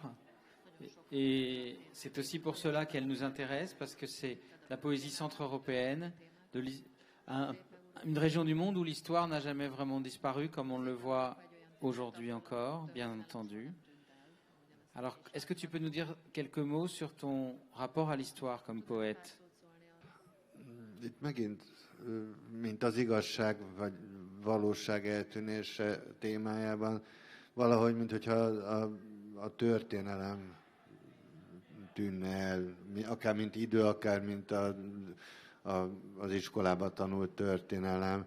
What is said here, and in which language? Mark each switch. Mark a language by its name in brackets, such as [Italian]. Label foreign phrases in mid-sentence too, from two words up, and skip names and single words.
[French] Et c'est aussi pour cela qu'elle nous intéresse, parce que c'est la poésie centre-européenne, une région du monde où l'histoire n'a jamais vraiment disparu, comme on le voit aujourd'hui encore, bien entendu. Alors, est-ce que tu peux nous dire quelques mots sur ton rapport à l'histoire comme poète? [Hungarian] Itt megint, mint az igazság vagy valóság eltűnése témájában, valahogy, mintha a történelem tűnne el, akár mint idő, akár mint az iskolában tanult történelem.